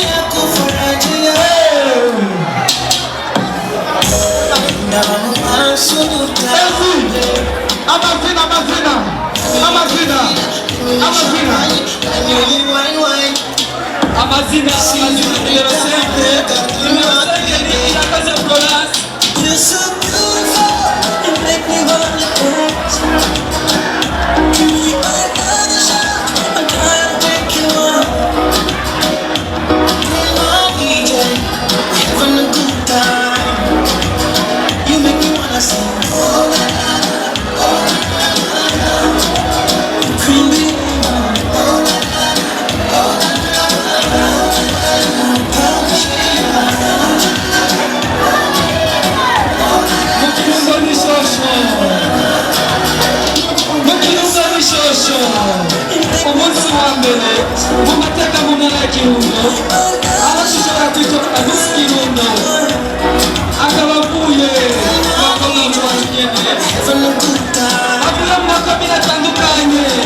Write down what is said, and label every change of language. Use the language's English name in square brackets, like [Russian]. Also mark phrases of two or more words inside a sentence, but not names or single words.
[Rundi] amazina nimero 5 ni irakaze Florence. [English] You're so beautiful, you make me wanna dance. You are the shot, I'm trying to wake you up. Oh DJ, we're having a good time. You make me wanna sing. Oh la la la, oh la la la la. Creamy, oh la la la, oh la la la la. [Rundi] umunsi wa mbere mu mateka mu ntara ya Kirundo abashishora kwitwa MISS Kirundo akaba avuye bakoma mu Umwigeme avuye mu makomine atandukanye